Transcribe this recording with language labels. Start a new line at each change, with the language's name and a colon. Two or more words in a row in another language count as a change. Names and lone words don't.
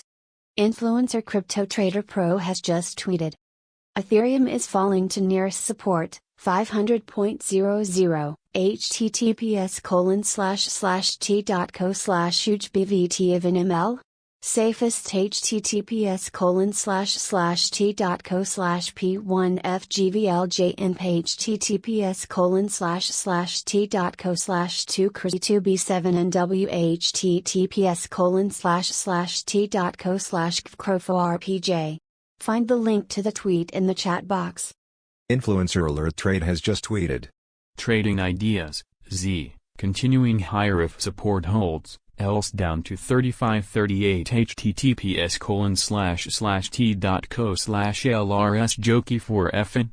English: Influencer Crypto Trader Pro has just tweeted. Ethereum is falling to nearest support, 500.00, https://t.co/hugebvt of an ml? Safest https://t.co/p1fgvljinp https://t.co/2crazy2b7nw https://t.co/gvcroforpj. Find the link to the tweet in the chat box. Influencer Alert Trade has just tweeted. Trading ideas, Z, continuing higher if support holds, else down to 3538 https://t.co/lrsjoki4fn.